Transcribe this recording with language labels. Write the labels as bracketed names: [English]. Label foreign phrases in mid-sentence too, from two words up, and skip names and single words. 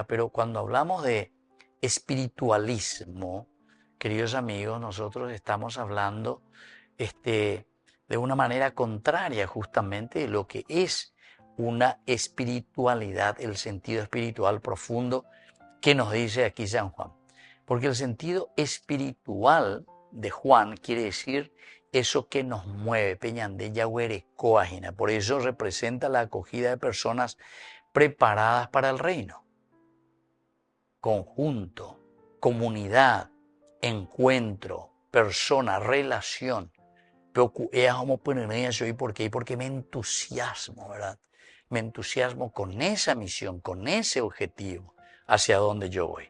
[Spanish] Pero cuando hablamos de espiritualismo, queridos amigos, nosotros estamos hablando de una manera contraria justamente de lo que es una espiritualidad, el sentido espiritual profundo que nos dice aquí San Juan. Porque el sentido espiritual de Juan quiere decir eso que nos mueve, peñande yahuere coagina. Por eso representa la acogida de personas preparadas para el reino. Conjunto, comunidad, encuentro, persona, relación. ¿Por qué? Porque me entusiasmo, ¿verdad? Me entusiasmo con esa misión, con ese objetivo hacia donde yo voy.